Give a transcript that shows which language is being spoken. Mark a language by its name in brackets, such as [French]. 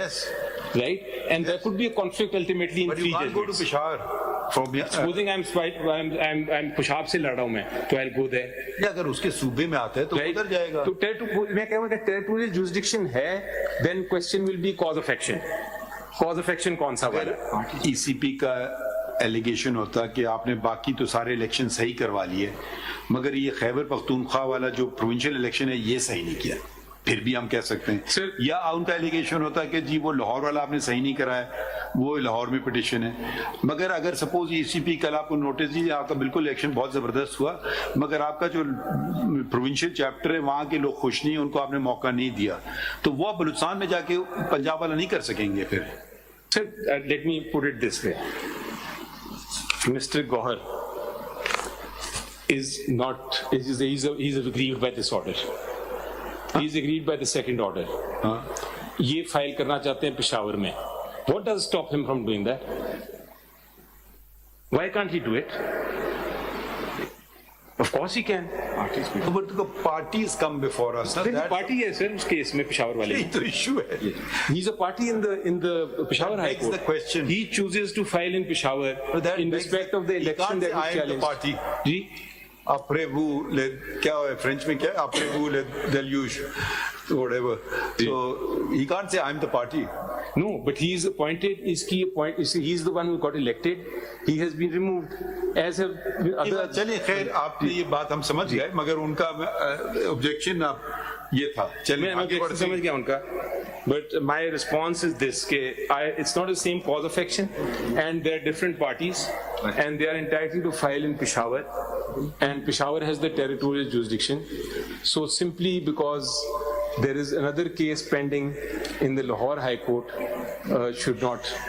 [English] Yes. Right? And there could be a conflict ultimately in 3 judgments. But you can't go to Peshawar. Supposing I'm Pushab [Urdu] سے لڑ رہا ہوں میں, تو [English] I'll go there. [Urdu] اگر اس کے صوبے میں آتا ہے تو ادھر جائے گا. تو میں کہوں گا ٹیریٹوریل جورسڈکشن ہے, [English] then question will be cause of action. [Urdu] Cause of action کون سا والا؟ ای سی پی کا ایلیگیشن ہوتا کہ آپ نے باقی تو سارے الیکشن صحیح کروا لیے, مگر یہ خیبر پختونخوا والا جو پروونشل الیکشن ہے یہ صحیح نہیں کیا, پھر بھی ہم کہہ سکتے ہیں. یا ان کا ایلیگیشن ہوتا ہے کہ جی وہ لاہور والا آپ نے صحیح نہیں کرایا, وہ لاہور میں پٹیشن ہے. مگر اگر سپوز ای سی پی کل آپ کو نوٹس دیجیے, آپ کا بالکل الیکشن بہت زبردست ہوا, مگر آپ کا جو پروونشل چیپٹر ہے وہاں کے لوگ خوش نہیں, ان کو آپ نے موقع نہیں دیا, تو وہ بلوچستان میں جا کے پنجاب والا نہیں کر سکیں گے پھر. [English] Sir, let me put it this way. Mr. Gohar is he's aggrieved by this order. He's aggrieved by the second order. [Urdu] یہ فائل کرنا چاہتے ہیں پشاور میں. [English] What does stop him from doing that? Why can't he do it? Of course he can. But the parties come before us. [Urdu] Party ہے سر اس case میں پشاور والے. یہی تو ایشو ہے. [English] He's a party in the Peshawar High Court. The question. He chooses to file in Peshawar in respect of the election that was challenged. Party. [Urdu] جی [French] Après vous, [Urdu] کیا ہے French میں کیا, [French] après vous le deluge, [English] whatever. So he can't say I'm the party. No, but he is appointed. He is the one who got elected. He has been removed. As have other. [Urdu] چلیے خیر, آپ کی یہ بات ہم سمجھ گئے, مگر ان کا objection یہ تھا. چلیے میں سمجھ گیا ان کا. [English] But my response is this: it's not the same cause of action, and there are different parties, and they are entitled to file in Peshawar, and Peshawar has the territorial jurisdiction. So simply because there is another case pending in the Lahore High Court, should not.